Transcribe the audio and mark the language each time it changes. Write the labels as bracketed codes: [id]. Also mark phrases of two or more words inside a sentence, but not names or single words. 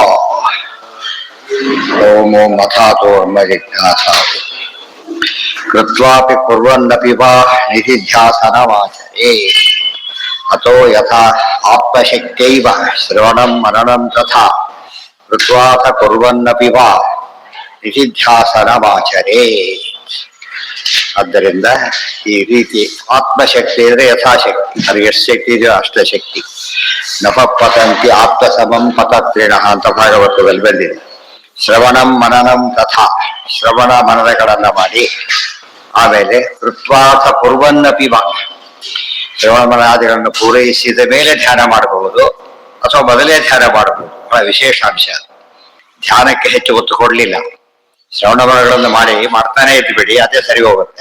[sa] ओम मथातो जिज्ञासा कृत्वापि कुर्वन्नपि वा निधिध्यासनमाचरे अतो यथा आत्मशक्त्यैव श्रवणं मननं तथा कृत्वाथ कुर्वन्नपि वा ನಿಧಿಧ್ಯಾಸನಮಾಚರೇ. [kn] ಆದ್ದರಿಂದ ಈ ರೀತಿ ಆತ್ಮಶಕ್ತಿ ಇದ್ರೆ ಯಥಾಶಕ್ತಿ, ಅದು ಎಷ್ಟು ಶಕ್ತಿ ಇದೆಯೋ ಅಷ್ಟ ಶಕ್ತಿ. [sa] ನಭ ಪತಂತಿ ಆಪ್ತ ಸಮಂ ಪತತ್ರಿಣ [kn] ಅಂತ ಭಾಗವತದಲ್ಲಿ ಬಂದಿದೆ. [sa] ಶ್ರವಣಂ ಮನನಂ ತಥಾ, [kn] ಶ್ರವಣ ಮನನಗಳನ್ನ ಮಾಡಿ ಆಮೇಲೆ [sa] ಕೃತ್ವಾಥ ಕುರ್ವನ್ನಪಿ ವಾ, [kn] ಶ್ರವಣ ಮನನಾದಿಗಳನ್ನು ಪೂರೈಸಿದ ಮೇಲೆ ಧ್ಯಾನ ಮಾಡಬಹುದು ಅಥವಾ ಮೊದಲೇ ಧ್ಯಾನ ಮಾಡಬಹುದು. ಬಹಳ ವಿಶೇಷಾಂಶ. ಧ್ಯಾನಕ್ಕೆ ಹೆಚ್ಚು ಒತ್ತು ಕೊಡಲಿಲ್ಲ. ಶ್ರವಣಗಳನ್ನು ಮಾಡ್ತಾನೆ ಇದ್ದು ಬಿಡಿ, ಅದೇ ಸರಿ ಹೋಗುತ್ತೆ.